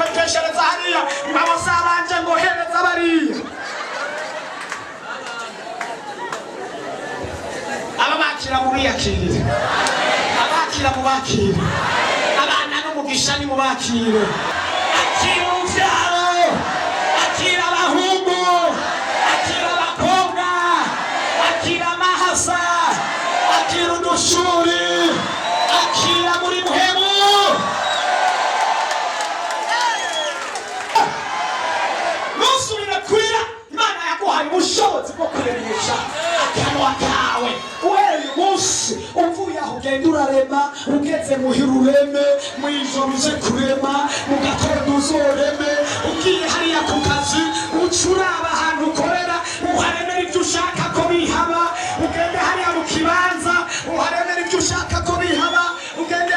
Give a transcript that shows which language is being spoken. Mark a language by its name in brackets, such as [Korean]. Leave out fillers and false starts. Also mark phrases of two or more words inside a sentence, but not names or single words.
[Rundi] kwekeshereza hariya ngabo zabanje ngo hereza bariya ababakira mu biyakire abakira mu bakire abana n'umugisha ni mu bakire akira urubyaro akira abahungu akira abakobwa akira amahasa akira udushuri akira muri muhemu nusubire kurira Imana yaguhaye ubushobozi bwo kuremisha akanwa kawe uhereye umunsi uvuye aho ugenda urarema ugeze muhira ureme mw'ijoro uze kurema mu gatondo uzoreme ugiye hariya ku kazi ucuraba ahantu ukorera uharemera ibyo ushaka ko bihaba ugende hariya mu kibanza uharemera ibyo ushaka ko bihaba ugende